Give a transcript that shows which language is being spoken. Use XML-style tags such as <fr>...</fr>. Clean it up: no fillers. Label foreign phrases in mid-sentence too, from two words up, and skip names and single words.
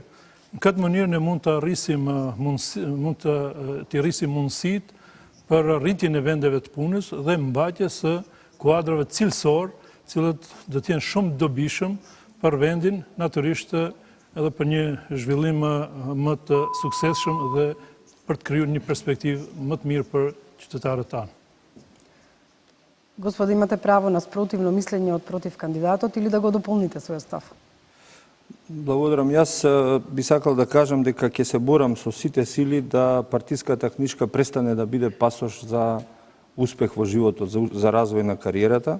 <sq>Në këtë mënyrë ne mund të rrisim mundësitë për rritjen e vendeve të punës dhe mbajtjes së kuadrave cilësor, cilët do të jenë shumë dobishëm për vendin, natyrisht edhe për një zhvillim më të suksesshëm dhe për të krijuar një perspektivë më të mirë për qytetarët tanë.</sq> <mk>Господи, имате право на спротивно мислење од против кандидатот или да го дополните својот став? Благодарам. Јас би сакал да кажам дека ќе се борам со сите сили да партиската книжка престане да биде пасош за успех во животот, за развој на кариерата.</mk>